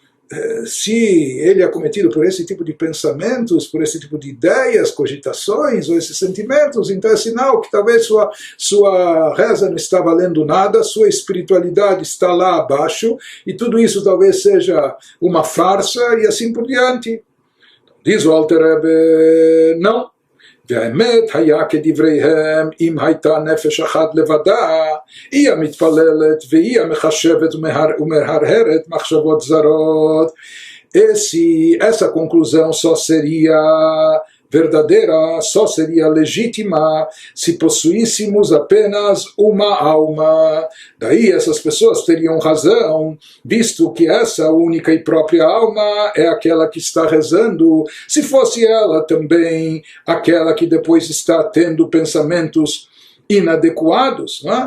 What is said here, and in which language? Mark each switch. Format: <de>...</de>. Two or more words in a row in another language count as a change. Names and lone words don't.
<pt>se ele é acometido por esse tipo de pensamentos, por esse tipo de ideias, cogitações, ou esses sentimentos, então é sinal que talvez sua reza não está valendo nada, sua espiritualidade está lá abaixo, e tudo isso talvez seja uma farsa, e assim por diante. Diz o Alter Rebbe, não.</pt> <he>והאמת היה כדבריהם אם הייתה נפש אחת לבדה, היא המתפללת והיא המחשבת ומהרהרת מחשבות זרות.</he> <pt>Essa conclusão só seria verdadeira, só seria legítima se possuíssemos apenas uma alma. Daí essas pessoas teriam razão, visto que essa única e própria alma é aquela que está rezando, se fosse ela também aquela que depois está tendo pensamentos inadequados, né?</pt>